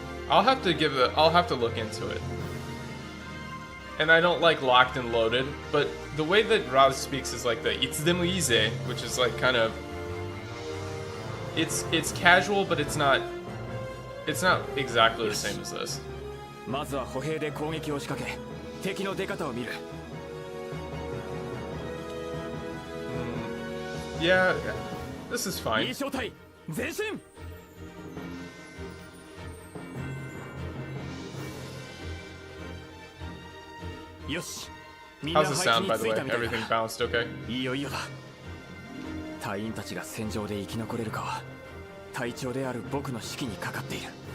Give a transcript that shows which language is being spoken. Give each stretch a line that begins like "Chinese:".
English: I'll have to look into it. And I don't like Locked and Loaded, but the way that Raz speaks is like the Itsudemu ize, which is like kind of it's casual, but it's not exactly the same as this.
Japanese: まずは歩兵で攻撃を仕掛け、敵の出方を見る。
English: Yeah, this is fine.
Japanese: いい小隊、前進。よし。
English: How's the sound, by the way? Everything balanced okay?
Japanese: いいよいいよだ。隊員たちが戦場で生き残れるかは隊長である僕の指揮にかかっている。